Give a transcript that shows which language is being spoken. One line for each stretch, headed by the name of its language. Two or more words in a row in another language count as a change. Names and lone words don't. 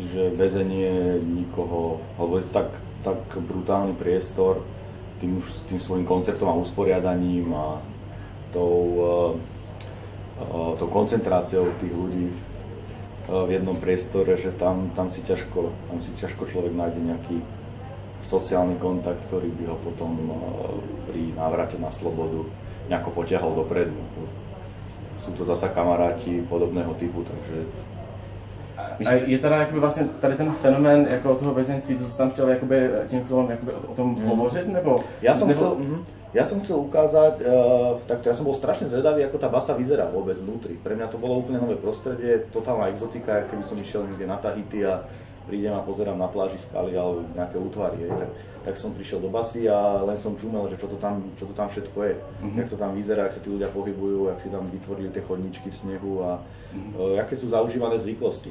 Slovak: že väzenie nikoho, alebo je to tak brutálny priestor tým svojím konceptom a usporiadaním a tou koncentráciou tých ľudí v jednom priestore, že tam si ťažko človek nájde nejaký sociálny kontakt, ktorý by ho potom pri návrate na slobodu nejako potiahol dopredu. Sú to zasa kamaráti podobného typu, takže...
Czech: A je teda jakoby vlastně tady ten fenomén jako toho vězeňství, co jsi tam chtěl jakoby tím filmem jakoby o tom hovořit, nebo?
Slovak: Ja som chcel ukázať, takto ja som bol strašne zvedavý, ako tá basa vyzerá vôbec vnútri. Pre mňa to bolo úplne nové prostredie, totálna exotika, keby som išiel niekde na Tahiti a prídem a pozerám na pláži skaly alebo nejaké útvary, tak som prišiel do basy a len som čumel, že čo to tam všetko je, jak to tam vyzerá, jak sa tí ľudia pohybujú, jak si tam vytvorili tie chodníčky v snehu a aké sú zaužívané zvyklosti.